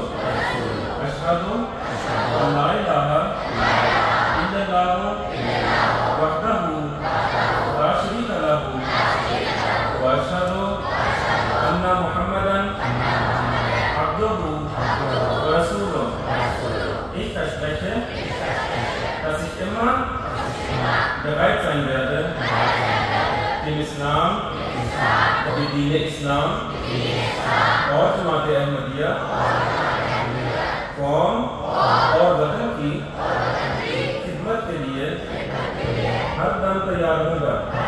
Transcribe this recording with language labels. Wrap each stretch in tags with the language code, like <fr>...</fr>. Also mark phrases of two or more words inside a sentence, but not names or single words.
<ar>اشہد ان لا الہ الا اللہ وحدہ لا شریک لہ واشہد ان محمدا عبدہ ورسولہ۔</ar> <de>Ich verspreche, dass ich immer bereit sein werde, dem Islam, der Dine Islam</de> <ur>اور جماعت احمدیہ قوم اور وطن کی خدمت کے لیے ہر دم تیار ہوں گا۔</ur>